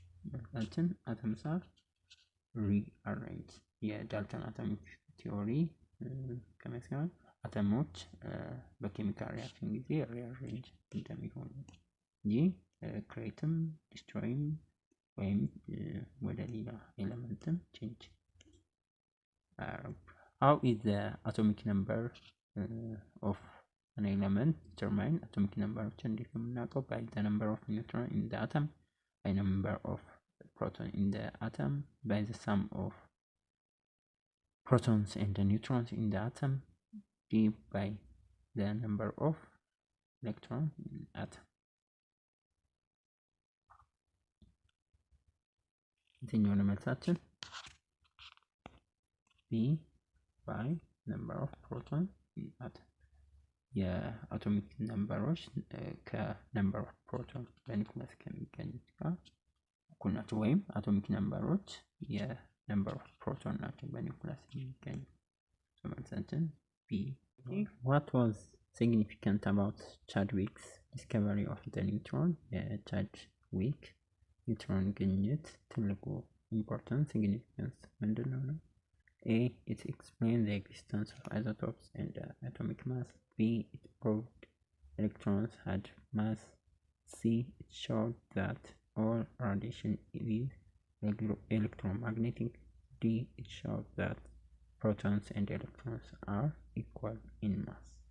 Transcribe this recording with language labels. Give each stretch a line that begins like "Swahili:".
Amharic: መልሳችን
English: atoms are rearranged.
Amharic: የዳልተን atomic theory ከመስከረም አተሞች በኬሚካል ሪአክሽን ጊዜ ሪአሬንጅ እንደሚሆኑ እንጂ ክሬትም ዲስትሮይም ወይም ወደ ሌላ ኤሌመንትም ቼንጅ።
English: how is the atomic number of an element determined?
Amharic: atomic number እንዴት ነው የምናውቀው?
English: by the number of neutron in the atom, by number of proton in the atom, by the sum of protons and the neutrons in the atom, D by the number of electrons in the atom.
Amharic: የትኛው ነው መልሳችን?
English: B by number of protons in the atom.
Amharic: የአቶሚክ ነምበሮች ከነምበር ኦፍ ፕሮቶን በኒውክለስ ከሚገኙት ጋር እኩል ናቸው። ወይም አቶሚክ ነምበሮች የነምበር ኦፍ ፕሮቶን ናቸው በኒውክለስ የሚገኙ። መልሳችን B.
English: What was significant about Chadwick's discovery of the neutron?
Amharic: የቻድዊክ ኒውትሮን ግኝት ትልቁ
English: important significance
Amharic: ምንድነው ነው?
English: A, it explained the existence of isotopes and atomic mass. B, it proved electrons had mass. C, it showed that all radiation is electromagnetic. D, it showed that protons and electrons are equal in mass.